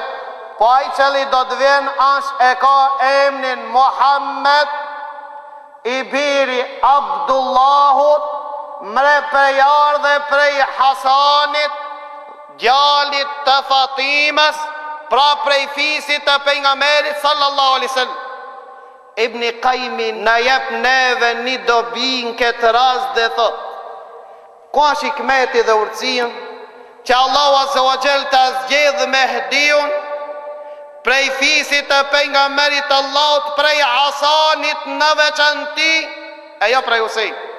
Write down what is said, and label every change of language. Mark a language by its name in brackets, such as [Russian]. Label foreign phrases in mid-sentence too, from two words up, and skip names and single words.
[Albanian] Po ai cili do të vjen e ka emnin Muhammed i biri Abdullahut, mre prej ardhe prej Hasanit, djalit të Fatimës, pra prej fisit të pejgamberit [Arabic] صلى الله عليه وسلم. [Albanian] Ibn Qayyim na jep neve një dobi në këtë rast dhe thot, ku është hikmeti dhe urtësia që Allahu [Arabic] عز وجل [Albanian] ta zgjedh Mehdiun prej fisit të pejgamberit Allahut, prej Hasanit në veçanti, e jo prej Husein.